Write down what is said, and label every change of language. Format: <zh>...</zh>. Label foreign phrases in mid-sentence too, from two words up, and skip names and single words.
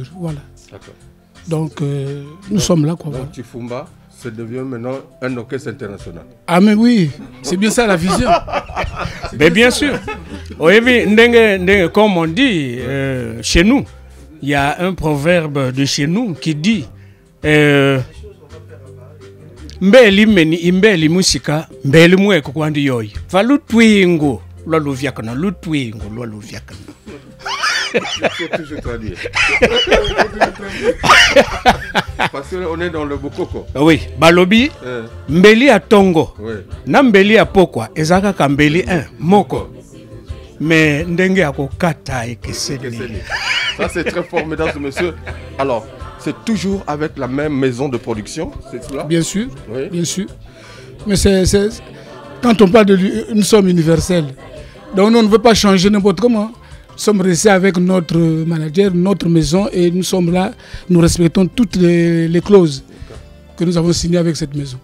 <fr>Voilà. Donc nous sommes là. Quoi, donc Tchifumba, ça devient maintenant un orchestre international. Ah mais oui, c'est bien ça la vision. Mais bien sûr. Oui, mais comme on dit, chez nous, il y a un proverbe de chez nous qui dit</fr> <kg>mbeli meni imbeli musika mbeli mweko kwandi yoyi va lutwingo lwa luvyakana lutwingo lwa luvyakana.</kg> <fr>Il faut toujours traduire. Parce qu'on est dans le Bokoko.</fr> <ln>Oui, balobi mbeli a tongo na mbeli a pokwa ezaka ka mbeli un moko mais ndenge akokata ekeseni.</ln> <fr>Ça c'est très fort, mesdames et messieurs. Alors c'est toujours avec la même maison de production, c'est cela? Bien sûr, oui. Bien sûr. Mais quand on parle d'une somme universelle, donc on ne veut pas changer n'importe comment. Nous sommes restés avec notre manager, notre maison, et nous sommes là, nous respectons toutes les clauses que nous avons signées avec cette maison.</fr>